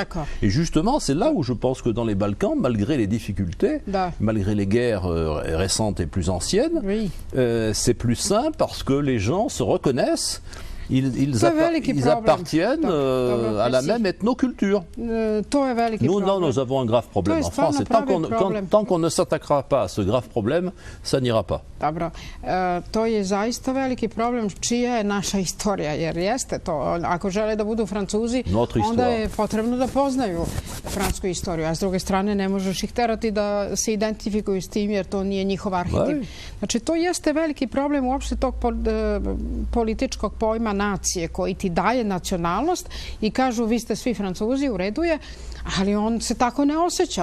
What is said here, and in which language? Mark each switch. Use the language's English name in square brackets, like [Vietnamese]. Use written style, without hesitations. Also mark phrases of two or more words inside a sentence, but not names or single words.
[French] Et justement, c'est là où je pense que dans les Balkans, malgré les difficultés, malgré les guerres récentes et plus anciennes, c'est plus simple parce que les gens se reconnaissent. Ils appartiennent à la même ethnoculture. Nous avons un grave problème en France. Et tant qu'on ne s'attaquera pas à ce grave problème, ça n'ira pas. [Serbian] Dobro, to je zaista veliki problem. Čija je naša istorija? Jer jeste to. Ako žele da budu Francuzi, onda je potrebno da poznaju francusku istoriju. A s druge strane, ne možeš ih terati da se identifikuju s tim, jer to nije njihov arhetip. Znači, to jeste veliki problem uopšte tog političkog pojma nacije koji ti daje nacionalnost i kažu vi ste svi Francuzi, u redu je, ali on se tako ne osjeća.